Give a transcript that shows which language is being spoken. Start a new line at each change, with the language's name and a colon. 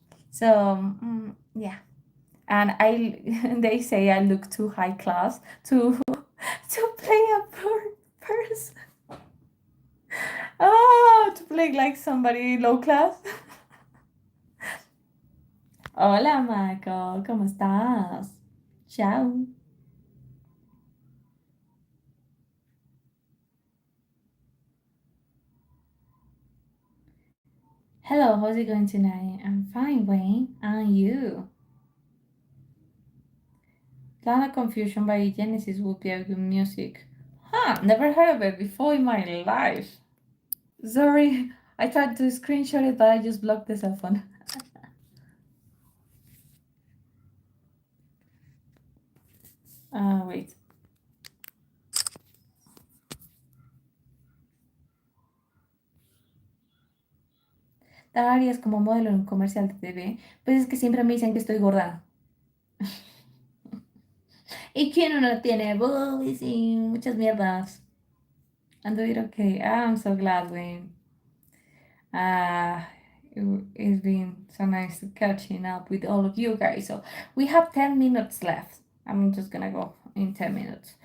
English: So yeah, and I they say I look too high class to to play a poor person. Oh, to play like somebody low class.
Spanish: Hola, Michael, ¿cómo estás? Chao.
English: Hello, how's it going tonight? I'm fine, Wayne. And you? Planet Confusion by Genesis would be a good music. Huh, never heard of it before in my life. Sorry, I tried to screenshot it, but I just blocked the cell phone. Wait.
Spanish: Tara es como modelo en un comercial de TV. Pues es que siempre me dicen que estoy gorda. ¿Y quién no tiene boobies y muchas mierdas?
English: I'm doing okay. I'm so glad, Wayne. Uh, it's been so nice catching up with all of you guys. So we have 10 minutes left. I'm just gonna go in 10 minutes.